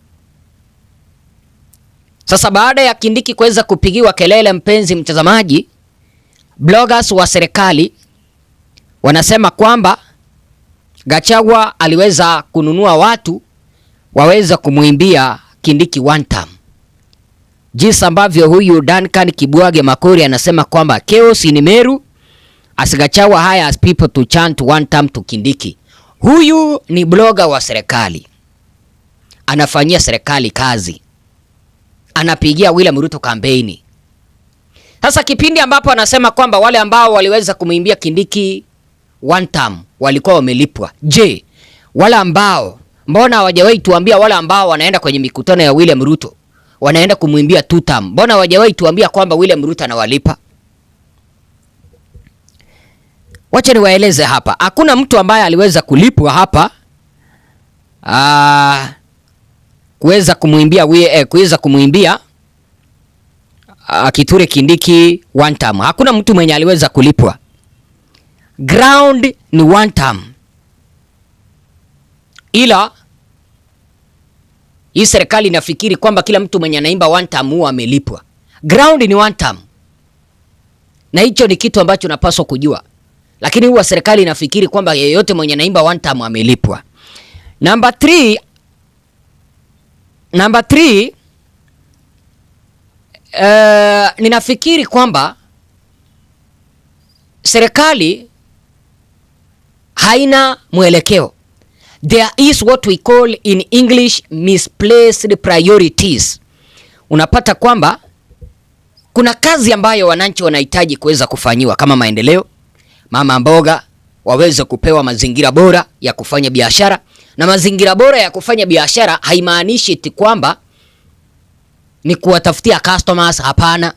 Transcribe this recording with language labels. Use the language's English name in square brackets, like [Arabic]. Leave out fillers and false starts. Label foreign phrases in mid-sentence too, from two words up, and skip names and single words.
[Swahili] Sasa baada ya Kindiki kuweza kupigiwa kelele, mpenzi mtazamaji, bloggers wa serikali wanasema kwamba Gachagua aliweza kununua watu waweza kumuimbia Kindiki [English] one term. [Swahili] jinsi ambavyo huyu Duncan Kibwage Makori anasema kwamba [English] chaos in Meru as Gachagua hires people to chant one term to Kindiki. [Swahili] Huyu ni bloga wa serikali, anafanyia serikali kazi, anapigia William Ruto kampeni. Sasa kipindi ambapo anasema kwamba wale ambao waliweza kumuimbia Kindiki [English] one term [Swahili] walikuwa wamelipwa. Je, wale ambao mbona hawajawahi tuambia wale ambao wanaenda kwenye mikutano ya William Ruto wanaenda kumuimbia [English] two term? [Swahili] Mbona hawajawahi tuambia kwamba William Ruto anawalipa? Wacha niwaeleze hapa. Hakuna mtu ambaye aliweza kulipwa hapa kuweza kumuimbia Kithure Kindiki [English] one term. [Swahili] Hakuna mtu mwenye aliweza kulipwa. Ground ni [English] one term. [Swahili] Ila hii serikali inafikiri kwamba kila mtu mwenye anaimba [English] one term [Swahili] huwa amelipwa. Ground ni [English] one term. [Swahili] Na hicho ni kitu ambacho unapaswa kujua. Lakini huwa serikali inafikiri kwamba yeyote mwenye anaimba [English] one term [Swahili] amelipwa. Number 3, ninafikiri kwamba serikali haina mwelekeo. [English] There is what we call in English misplaced priorities. [Swahili] Unapata kwamba kuna kazi ambayo wananchi wanahitaji kuweza kufanyiwa kama maendeleo, mama mboga waweze kupewa mazingira bora ya kufanya biashara. Na mazingira bora ya kufanya biashara haimaanishi eti kwamba ni kuwatafutia customers, hapana.